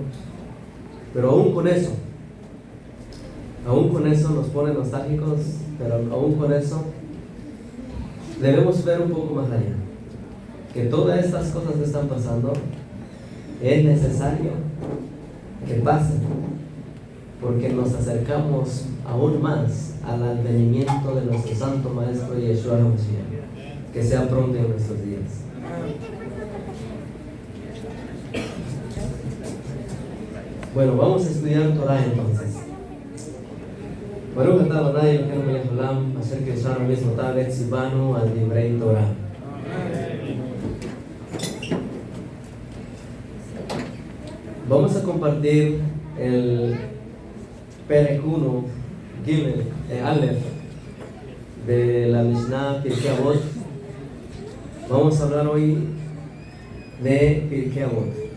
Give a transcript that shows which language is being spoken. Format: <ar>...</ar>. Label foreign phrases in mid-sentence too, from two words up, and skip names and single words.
<es>Pero aún con eso nos pone nostálgicos, pero aún con eso debemos ver un poco más allá, que todas estas cosas que están pasando es necesario que pasen, porque nos acercamos aún más al advenimiento de nuestro Santo Maestro Yeshua HaMashiach, que sea pronto en nuestros días. Bueno, vamos a estudiar Torah entonces.</es> <he>ברוך אתה אדוני אלוהינו מלך העולם אשר קדשנו מצותיו וצונו על דברי תורה.</he> <es>Vamos a compartir el Perek 1,</es> <he>גימל אלף,</he> <es>de la Mishnah Pirkei Avot. Vamos a hablar hoy de Pirkei Avot.</es>